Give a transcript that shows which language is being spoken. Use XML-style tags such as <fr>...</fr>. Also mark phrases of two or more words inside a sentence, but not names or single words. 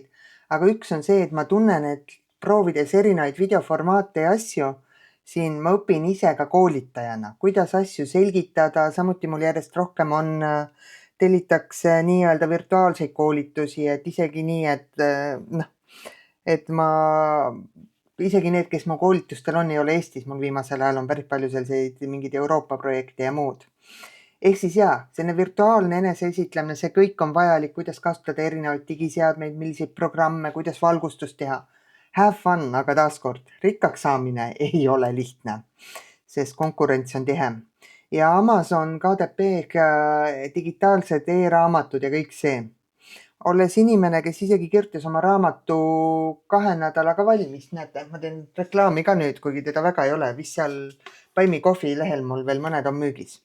<et>Aga üks on see, et ma tunnen, et proovides erinevaid videoformaate ja asju, siin ma õpin ise ka koolitajana, kuidas asju selgitada, samuti mul järjest rohkem tellitakse nii-öelda virtuaalseid koolitusi, et isegi nii, et ma, isegi need, kes mu koolitustel on, ei ole Eestis, mul viimasel ajal on päris palju selliseid mingeid Euroopa projekte ja muud. Ehk siis selline virtuaalne eneseesitlemine, see kõik on vajalik, kuidas kasutada erinevaid digiseadmeid, milliseid programme, kuidas valgustust teha.</et> <en>Have fun,</en> <et>aga taaskord, rikkaks saamine ei ole lihtne, sest konkurents on tihe. Ja Amazon, KDP, digitaalsed e-raamatud ja kõik see. Olles inimene, kes isegi kirjutas oma raamatu 2 nädalaga valmis, näete, ma teen reklaami ka nüüd, kuigi teda väga ei ole, vist seal Buy Me Coffee lehel mul veel mõned on müügis.</et>